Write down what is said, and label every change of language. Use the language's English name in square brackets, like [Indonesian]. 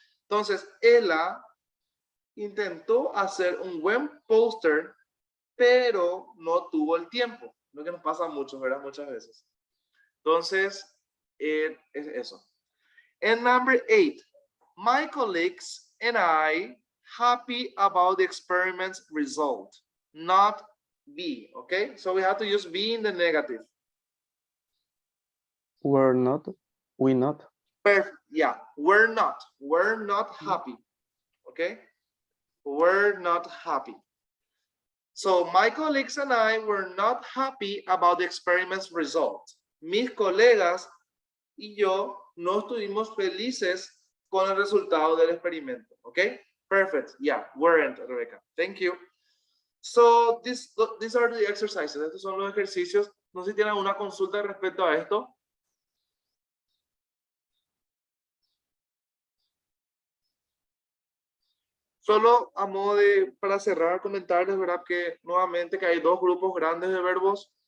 [Spanish] Entonces, Ella intentó hacer un buen póster, pero no tuvo el tiempo. Lo que nos pasa mucho, ¿verdad? Muchas veces. Entonces, es eso. [English] And number 8, my colleagues and I happy about the experiment's result, not be, okay? So we have to use be in the negative. We're not. We not. Perfect. Yeah, we're not happy, okay? We're not happy. So my colleagues and I were not happy about the experiment's result. [Spanish] Mis colegas y yo no estuvimos felices con el resultado del experimento. [English] Okay? Perfect. Yeah, weren't, Rebecca. Thank you. So these are the exercises. [Spanish] Estos son los ejercicios. No sé si tienen alguna consulta respecto a esto. Solo a modo de, para cerrar, comentarles, ¿verdad? Que nuevamente que hay dos grupos grandes de verbos.